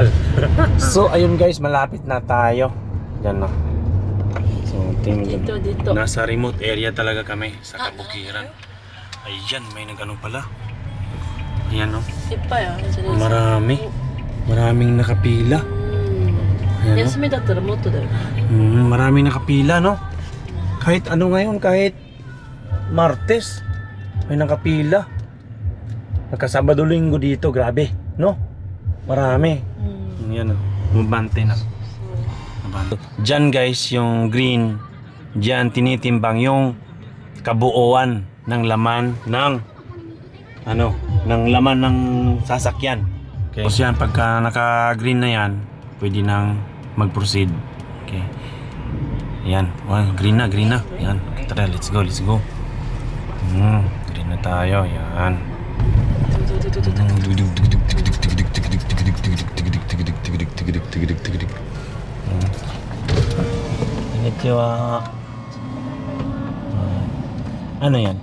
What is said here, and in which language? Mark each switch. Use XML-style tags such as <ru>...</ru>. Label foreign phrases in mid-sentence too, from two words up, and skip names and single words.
<tl>So ayun guys, malapit na tayo. Yan no. So tingnan Dito. nasa remote area talaga kami sa kabukiran. Ayan, may nagano pala. Ayan no. Ipa yan. Maraming nakapila. Ayan, no?</tl> <ja>休みだったらもっとだよ。</ja> <tl>Maraming nakapila no. Kahit ano ngayon, kahit Martes, may nakapila. Nagkasabado linggo dito, grabe, no? Marami. Yan, mabante na. Diyan guys, yung green, diyan tinitimbang yung kabuuan ng laman ng ng laman ng sasakyan. Okay. So yan, pagka naka-green na yan, pwede nang mag-proceed. Okay. Yan, green na. Yan, tara,</tl> <en>let's go.</en> <tl>Green na tayo, yan. Konnichiwa. Ano yan?</tl>